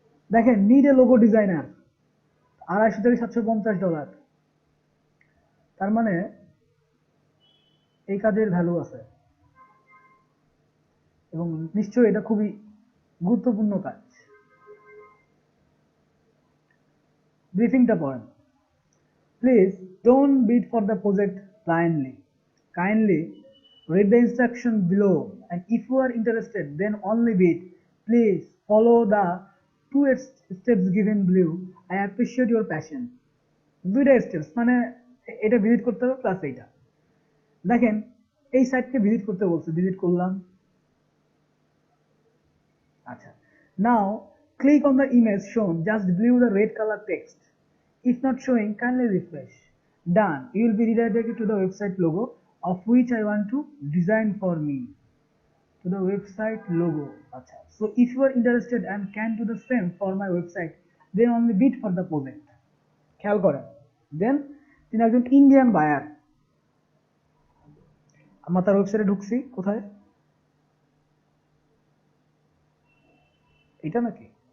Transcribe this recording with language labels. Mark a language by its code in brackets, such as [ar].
[bn] দেখেন, need a logo designer, $250 থেকে $750। তার মানে এই কাজের ভ্যালু আছে, এবং নিশ্চয়ই এটা খুবই গুরুত্বপূর্ণ কাজ। ব্রিফিংটা পড়েন। [en] Please don't bid for the project blindly. Kindly read the instruction below, and if you are interested, then only bid. Please follow the 2 steps given below. I appreciate your passion. [bn] 2টা steps, মানে এটা visit করতে হবে plus এইটা। দেখেন, এই সাইটকে visit করতে বলছে, ভিজিট করলাম। [en] আচ্ছা, now click on the image shown just below the red color text. If not showing, kindly refresh. Done. You will be redirected to the website logo of which I want to design for me. To the website logo. Acha. So if you are interested and can do the same for my website, then only bid for the project. [bn] খেয়াল করেন। Then তিনি একজন Indian buyer. আমরা তার ওয়েবসাইটে ঢুকছি, কোথায়? এটা নাকি?